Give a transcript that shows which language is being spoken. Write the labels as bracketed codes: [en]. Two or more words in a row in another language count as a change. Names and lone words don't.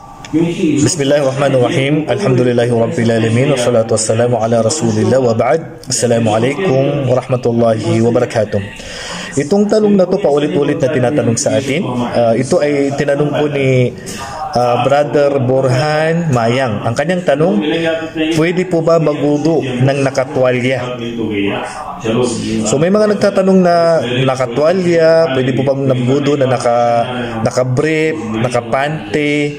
[ar] بسم الله الرحمن الرحيم. الحمد لله رب والصلاة والسلام على رسول الله وبعد. السلام عليكم ورحمة الله وبركاته. [tl] Itong tanong na to paulit-ulit na tinatanong sa atin. Ito ay tinanong po ni Brother Borhan Mayang. Ang kanyang tanong, pwede po ba magwudu ng nakatwalya? So may mga nagtatanong na nakatwalya, pwede po bang magwudu na naka-brief, nakapante?